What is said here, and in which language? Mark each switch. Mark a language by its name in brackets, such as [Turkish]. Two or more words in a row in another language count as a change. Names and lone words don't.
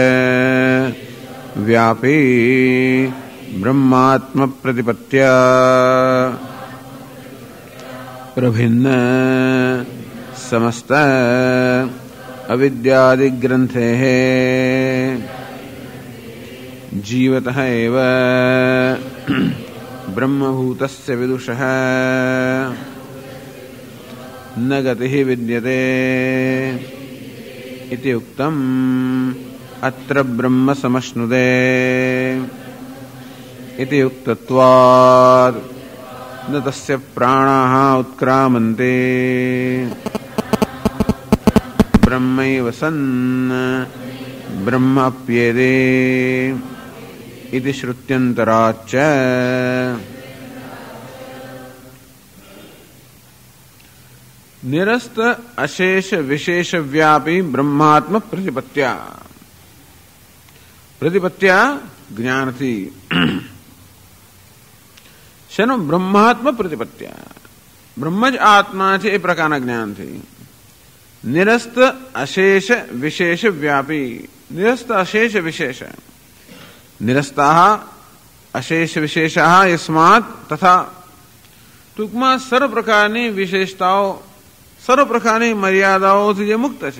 [Sanskrit] વ્યાપી બ્રહ્માત્મ પ્રતિપત્યા પ્રભિન્ન સમસ્ત અવિદ્યાદિગ્રંથે જીવતઃ એવ બ્રહ્મભૂતસ્ય વિદુષઃ ન ગતિઃ વિદ્યતે इति उक्तम् अत्र ब्रह्म समश्नुते इति उक्तत्वात् न तस्य प्राणाः उत्क्रामन्ते ब्रह्मैव सन् ब्रह्म अप्येते इति श्रुत्यन्तराच्च निरस्त अशेष विशेष व्यापी ब्रह्मात्म प्रतिपत्या. [Gujarati] પ્રતિપત્યા જ્ઞાન થી. શેનો? [Sanskrit] બ્રહ્માત્મ પ્રતિપત્યા, [Gujarati] બ્રહ્મ જ આત્મા છે એ પ્રકારના જ્ઞાનથી. [Sanskrit] નિરસ્ત અશેષ વિશેષ વ્યાપી, નિરસ્ત અશેષ વિશેષ, નિરસ્તા અશેષ વિશેષા યસ્માત તથા, [Gujarati] ટૂંકમાં સર્વ પ્રકારની વિશેષતાઓ, સર્વ પ્રકારની મર્યાદાઓથી જે મુક્ત છે.